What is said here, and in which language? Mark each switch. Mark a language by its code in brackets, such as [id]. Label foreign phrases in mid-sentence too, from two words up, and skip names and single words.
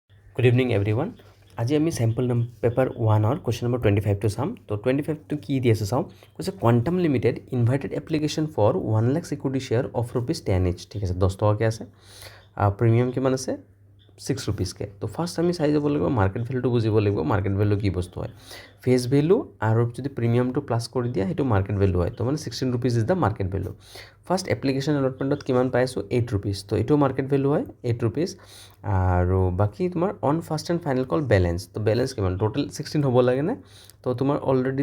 [en] Good evening everyone. [as] আজি আমি [en] sample paper 1 [as] or [en] question number 25 [as] to চাম তো 25 to কি দি আছে চাওঁ কৈছে [en] quantum limited invited application for 1 lakh equity share of rupees 10 each [as] ঠিক আছে 10 টকাকৈ আছে প্ৰিমিয়াম কিমান আছে 6 rupeesকৈ তো ফাৰ্ষ্ট আমি চাই যাব লাগিব মাৰ্কেট ভেলুটো বুজিব লাগিব [en] market value [as] কি বস্তু হয় [en] face value [as] আৰু যদি প্ৰিমিয়ামটো প্লাছ কৰি দিয়া সেইটো [en] market value [as] হয় তো মানে 16 [en] rupees is the market value first application [as] এলটমেণ্টত কিমান পাইছোঁ 8 rupees তো এইটো [en] market value [as] হয় 8 rupees আৰু বাকী তোমাৰ [en] on first and final call balance [as] তো বেলেঞ্চ কিমান টোটেল 16 হ'ব লাগেনে তো তোমাৰ অলৰেডি